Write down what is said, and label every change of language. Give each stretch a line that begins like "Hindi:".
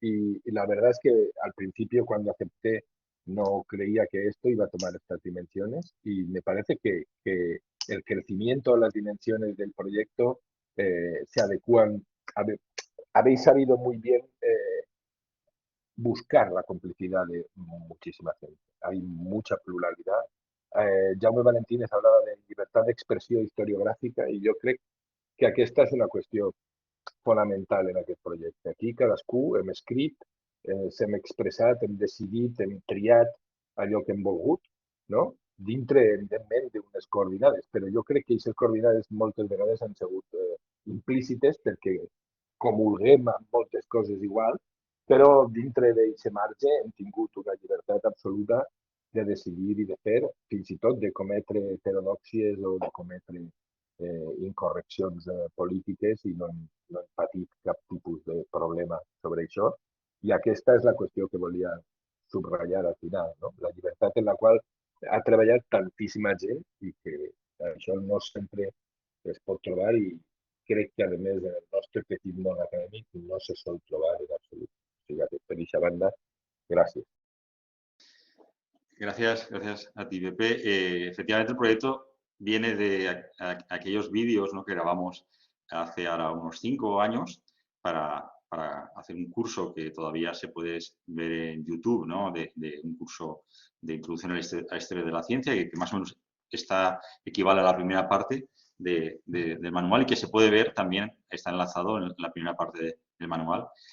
Spanish: Y la verdad es que al principio, cuando acepté, no creía que esto iba a tomar estas dimensiones y me parece que el crecimiento, las dimensiones del proyecto se adecúan. Habéis sabido muy bien buscar la complicidad de muchísima gente. Hay mucha pluralidad.
Catalan: Jaume Valentínez
Spanish: hablaba de libertad
Catalan: d'expressió historiogràfica i jo crec que aquesta és una qüestió fonamental en aquest projecte. Aquí cadascú hem escrit, s'hem expressat, hem decidit, hem triat allò que hem volgut, no?, dintre, evidentment, d'unes coordinades, però jo crec que aquestes coordinades moltes vegades han sigut implícites perquè comulguem amb moltes coses igual, però dintre d'aquest marge hem tingut una llibertat absoluta de decidir i de fer, fins i tot de cometre heterodòxies o de cometre incorreccions polítiques i no hem patit cap tipus de problema sobre això. I aquesta és la qüestió que volia subratllar al final, no?, la llibertat en la qual ha treballat tantíssima gent i que això no sempre es pot trobar i crec que, a més, en el nostre petit món acadèmic no se sol trobar en absolut. O sigui que per aquesta banda, gràcies.
Spanish: Gracias a ti, Pepe. Efectivamente, el proyecto viene de aquellos vídeos, ¿no?, que grabamos hace ahora unos 5 años para hacer un curso que todavía se puede ver en YouTube, ¿no?, de un curso de introducción a la historia de la ciencia, que más o menos equivale a la primera parte del manual y que se puede ver también, está enlazado en la primera parte del manual.